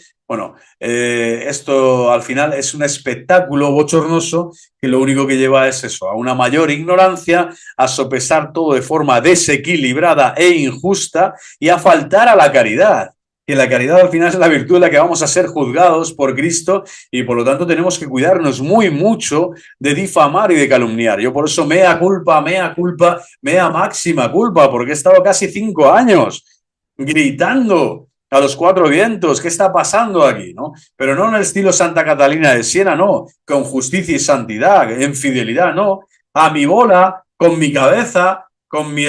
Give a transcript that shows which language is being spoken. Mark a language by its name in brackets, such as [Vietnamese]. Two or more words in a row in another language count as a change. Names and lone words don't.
[Spanish] Bueno, esto al final es un espectáculo bochornoso que lo único que lleva es eso, a una mayor ignorancia, a sopesar todo de forma desequilibrada e injusta y a faltar a la caridad. Que la caridad al final es la virtud en la que vamos a ser juzgados por Cristo y por lo tanto tenemos que cuidarnos muy mucho de difamar y de calumniar. Yo por eso [Latin] mea culpa, mea máxima culpa, [Spanish] porque he estado casi 5 años gritando a los 4 vientos, ¿qué está pasando aquí?, ¿no? Pero no en el estilo Santa Catalina de Siena, no, con justicia y santidad, en fidelidad, no, a mi bola, con mi cabeza, con mi